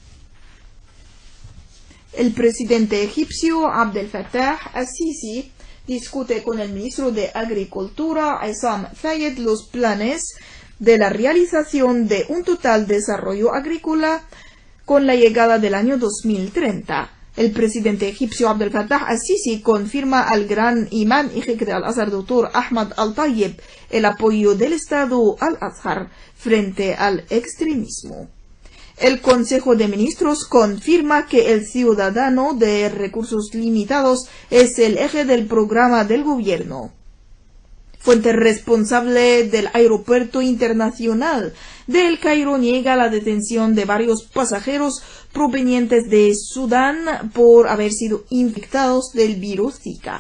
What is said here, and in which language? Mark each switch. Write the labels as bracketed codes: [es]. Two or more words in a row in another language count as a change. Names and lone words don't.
[es] El presidente egipcio Abdel Fattah al-Sisi discute con el ministro de Agricultura Issam Fayed los planes de la realización de un total desarrollo agrícola con la llegada del año 2030. El presidente egipcio Abdel Fattah al-Sisi confirma al gran imán y jeque de Al-Azhar, Dr. Ahmad al-Tayyib, el apoyo del Estado Al-Azhar frente al extremismo. El Consejo de Ministros confirma que el ciudadano de recursos limitados es el eje del programa del gobierno. Fuente responsable del aeropuerto internacional de El Cairo niega la detención de varios pasajeros provenientes de Sudán por haber sido infectados del virus Zika.